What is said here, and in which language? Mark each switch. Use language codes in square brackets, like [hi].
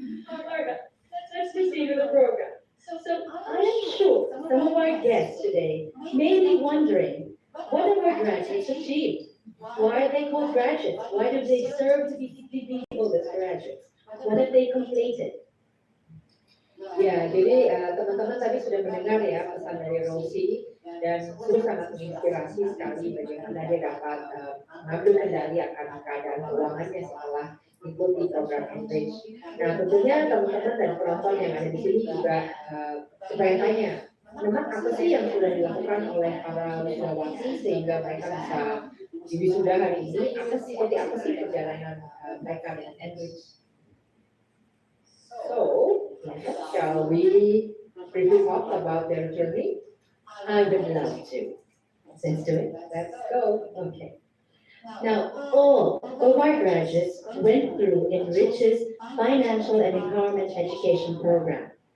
[en] All right, let's proceed with the program. So I am sure some of our guests today may be wondering, what have our graduates achieved? Why are they called graduates? Why do they serve to be labeled as graduates? What have they completed? [id] Ya, jadi teman-teman tadi sudah mendengar ya pesan dari Rosie dan sungguh sangat menginspirasi sekali bagaimana dia dapat mengambil kendali akan keadaan keuangannya setelah mengikuti program Enrich. Nah, tentunya teman-teman dan penonton yang ada di sini juga bertanya, memang apa sih yang sudah dilakukan oleh para wisawati sehingga mereka bisa di wisuda hari ini? Seperti apa sih perjalanan mereka dengan Enrich? [en] So, shall we briefly talk about their journey? I would love to. Let's do it. Let's go. Okay. Now, all of our graduates went through Enrich's Financial and Empowerment Education Program.